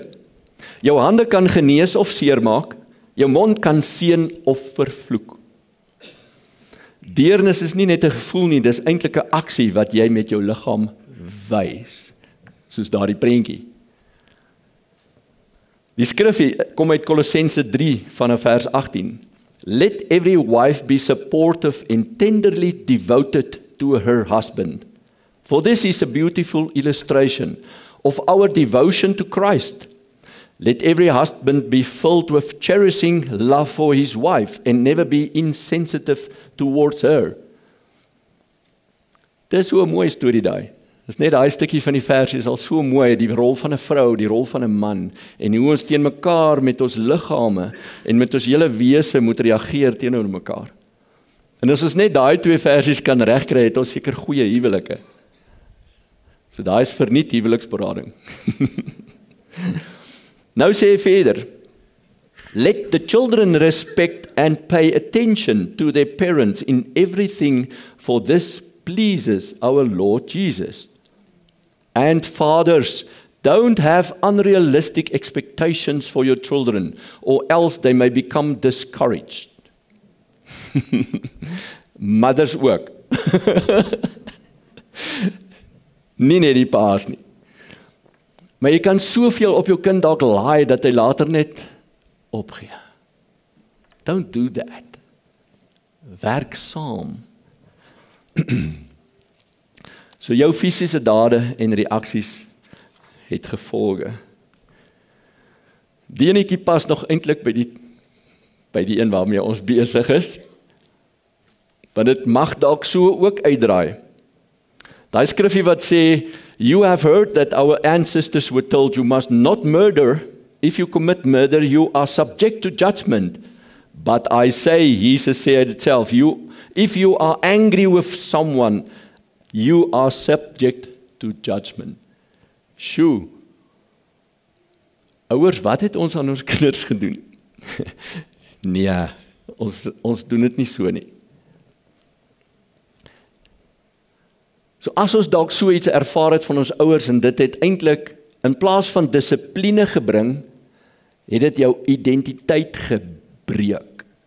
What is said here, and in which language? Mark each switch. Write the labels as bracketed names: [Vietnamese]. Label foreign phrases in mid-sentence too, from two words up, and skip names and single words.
[Afrikaans] Jou hande kan genees of seermaak, jou mond kan seën of vervloek. Deernis is nie net 'n gevoel nie, dis eintlik 'n aksie wat jy met jou liggaam wys. Soos daardie prentjie. Die skrif kom uit Kolossense 3 vanaf vers 18. [English] Let every wife be supportive and tenderly devoted to her husband. For this is a beautiful illustration of our devotion to Christ. Let every husband be filled with cherishing love for his wife and never be insensitive towards her. [Afrikaans] Dis so 'n mooi storie daai. Dis net daai stukkie van die vers is al so mooi, die rol van 'n vrou, die rol van 'n man, en hoe ons teen mekaar met ons liggame en met ons hele wese moet reageer teenoor mekaar. En as ons net daai 2 versies kan regkry, het ons seker goeie huwelike. So daai is verniet huweliksberading. Nou sê hy verder, [English] let the children respect and pay attention to their parents in everything, for this pleases our Lord Jesus. And fathers, don't have unrealistic expectations for your children, or else they may become discouraged. [Afrikaans] Mothers ook. Nie net die paas nie. Maar jy kan soveel op jou kind dalk laai dat hy later net opgee. [English] Don't do that. [Afrikaans] Werk saam. So jou fisiese dade en reaksies het gevolge. Die enetjie pas nog eintlik by die een waarmee ons besig is. Want dit mag dalk so ook uitdraai. Daai skrifgie wat sê, [English] you have heard that our ancestors were told you must not murder. If you commit murder, you are subject to judgment. But I say, Jesus said itself, if you are angry with someone, you are subject to judgment. [Afrikaans] Sjoe. Ouers, wat het ons aan ons kinders gedoen? Nee, ons doen dit nie so nie. So as ons dalk so iets ervaar het van ons ouers en dit het eintlik in plaas van dissipline gebring, het dit jou identiteit gebreek.